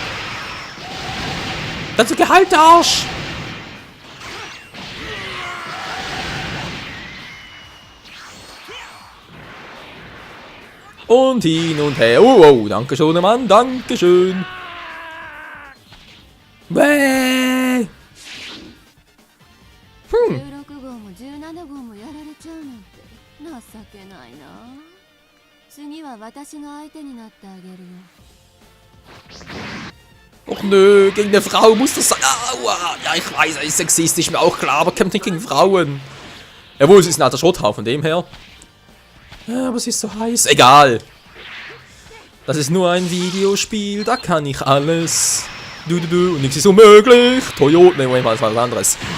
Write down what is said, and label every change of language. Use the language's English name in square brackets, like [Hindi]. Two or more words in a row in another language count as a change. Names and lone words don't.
[German] Ganz so Gehalt, Arsch. Und hin und her. Oh, danke schön, Mann. Danke schön. Bäh. [Japanese] 16 号も17号もやられちゃうなんて情けないな。次は私が相手になってあげるよ。 [German] Och nö, gegen eine Frau muss das sein. Aua. Ja, ich weiß, er ist sexistisch, mir auch klar, aber kämpft nicht gegen Frauen. Jawohl, es ist ein alter Schrotthaufen, von dem her. Ja, aber es ist so heiß. Egal. Das ist nur ein Videospiel, da kann ich alles. Und nichts ist unmöglich. Toyota, ne, Moment mal, das war was anderes.